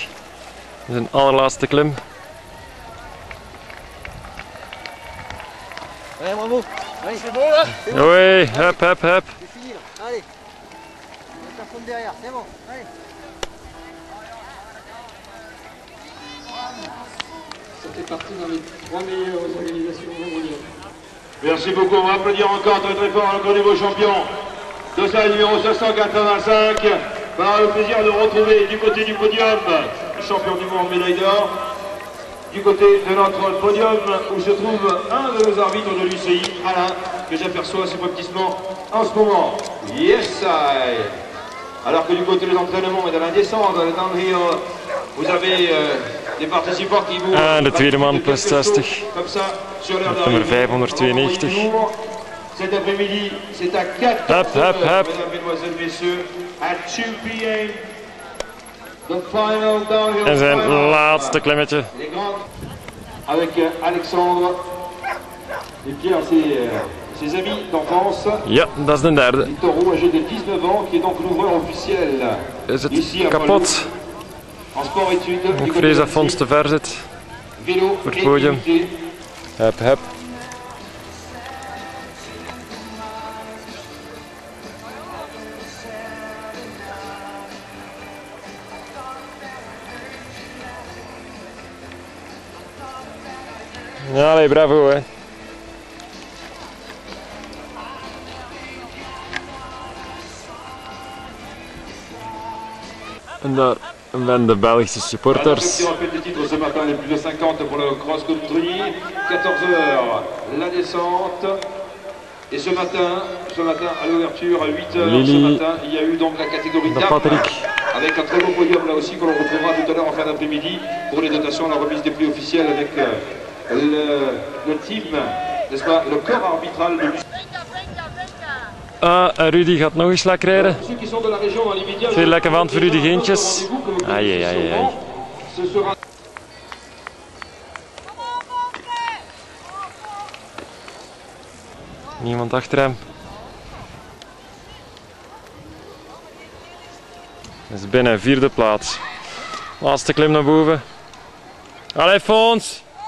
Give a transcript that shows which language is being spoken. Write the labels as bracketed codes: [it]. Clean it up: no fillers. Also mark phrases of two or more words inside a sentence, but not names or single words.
[nl] Zijn allerlaatste klim. [fr] Allez, bravo. Allez, c'est bon là. [nl] Hoi, hup, hup, hup. [fr] C'est fini là. Allez. Personne derrière, c'est bon. Allez. Ça fait partie dans les 3 meilleures organisations mondiales. Merci beaucoup, on va applaudir encore très très fort le nouveau champion de salle numéro 585. On aura le plaisir de retrouver du côté du podium le champion du monde médaille d'or. Du côté de notre podium où se trouve un de nos arbitres de l'UCI, Alain, que j'aperçois subrepticement en ce moment. [en] Yes, I. [fr] Alors que du côté des entraînements et de la descente, le downhill, vous avez des participants qui vous... [nl] En de tweede man plus 60. [fr] Comme ça, sur l'air [nl] Nummer 592. [fr] Cet après-midi, c'est à 4 Hop, hop, hop. mesdames, mesdemoiselles, messieurs, à 2 p.m. [en] The final downhill [nl] En zijn [en] final. [nl] laatste klimmetje. [fr] Les grands, avec Alexandre et Pierre, ses amis d'enfance. [nl] Ja, dat is de derde. [fr] Toro, âgé de 19 ans, qui est donc l'ouvreur officiel [nl] Is het [fr] ici à [nl] kapot? [fr] Poiloux, en sport-études. [nl] Ik vrees dat Fons te ver zit. [fr] Vélo [nl] voor het [fr] et [nl] podium. [fr] unité. [nl] Hup, hup. Allee, bravo hè. En daar ben de Belgische supporters. [fr] On rappelle les titres ce matin, les plus de 50 pour le cross-country, 14h la descente. Et ce matin à l'ouverture, à 8h Lily. ce matin, il y a eu donc la catégorie [nl] De dames, [fr] Patrick. avec un très beau podium là aussi que l'on retrouvera tout à l'heure en fin d'après-midi pour les dotations, la remise des prix officiels avec le team, n'est-ce pas, le corps arbitral de l'UCI. [nl] Ah, en Rudy gaat nog eens lekker rijden. [fr] Ceux qui sont de la région dans l'immédiat, [nl] Veel lekker van voor Rudy Geentjes. Ai, ai, ai, ai. [fr] ce sera [nl] Niemand achter hem. Dat is binnen vierde plaats. Laatste klim naar boven. Allee Fons!